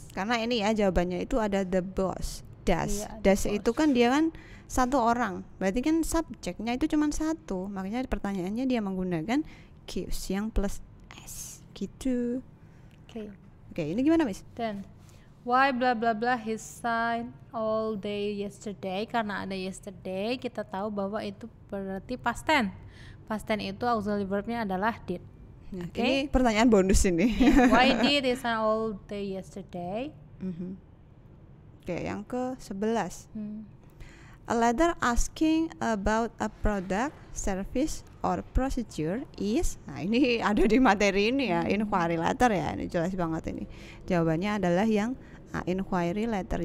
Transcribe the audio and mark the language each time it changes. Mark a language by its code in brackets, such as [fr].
[id] Karena ini ya jawabannya itu ada the boss does. Iya, Does itu kan dia kan satu orang, berarti kan subjeknya itu cuma satu. Makanya pertanyaannya dia menggunakan gives yang plus s gitu. Oke, ini gimana Miss? [en] Then why blah blah blah his sign all day yesterday? [id] Karena ada yesterday, kita tahu bahwa itu berarti past tense. Past tense itu auxiliary verbnya adalah did. Ini pertanyaan bonus ini. [en] Why did he sign all day yesterday? [id] Oke, yang ke-11. [en] A letter asking about a product, service, or procedure is. [id] Nah, ini ada di materi ini ya, inquiry letter ya. Ini jelas banget ini. Jawabannya adalah yang inquiry letter.